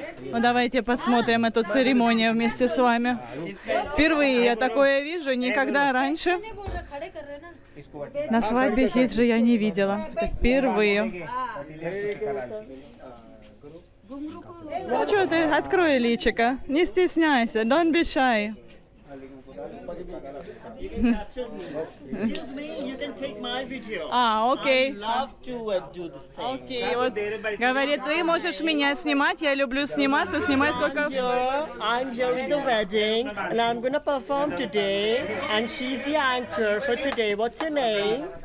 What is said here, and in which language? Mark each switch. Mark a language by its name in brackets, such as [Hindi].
[Russian] Ну, давайте посмотрим эту церемонию вместе с вами. Впервые я такое вижу, никогда раньше на свадьбе Хиджи я не видела. Это впервые. Ну что ты, открой личико, не стесняйся, [English] don't be shy. Excuse me, you can take my video. [Russian] Окей. [English] I love to do this thing. [Russian] Окей, вот говорит, ты можешь меня снимать, я люблю сниматься, снимать сколько... [English] I'm here in the wedding, and I'm gonna perform today, and she's the anchor for today. What's her name?